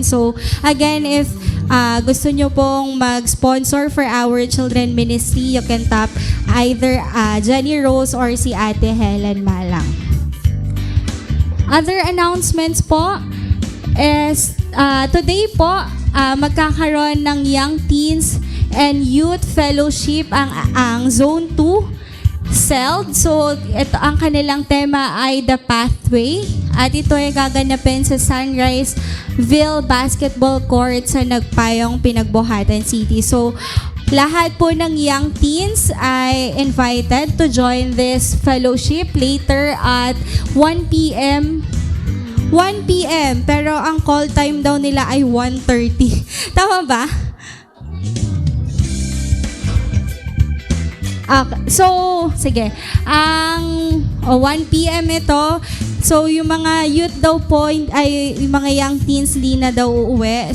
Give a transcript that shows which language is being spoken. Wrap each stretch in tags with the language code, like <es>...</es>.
<en>So again, if</en> <tl>gusto nyo pong mag-sponsor</tl> <en>for our children ministry, you can tap either Jenny Rose or si Ate Helen Malang. Other announcements po is today po</en> <tl>magkakaroon ng</tl> <en>Young Teens and Youth Fellowship ang Zone 2 CELD.</en> <tl>So, ito ang kanilang tema ay The Pathway. At ito ay gaganapin sa Sunriseville Basketball Court sa Nagpayong, Pinagbuhatan City.</tl> <en>So,</en> <tl>lahat po ng</tl> <en>young teens ay invited to join this fellowship later at 1 p.m. 1 p.m.</en> <tl>Pero ang call time daw nila ay 1:30. Tama ba? So, sige. Ang 1 p.m. ito. So, yung mga youth daw po, ay yung mga young teens, hindi na daw uuwi.</tl>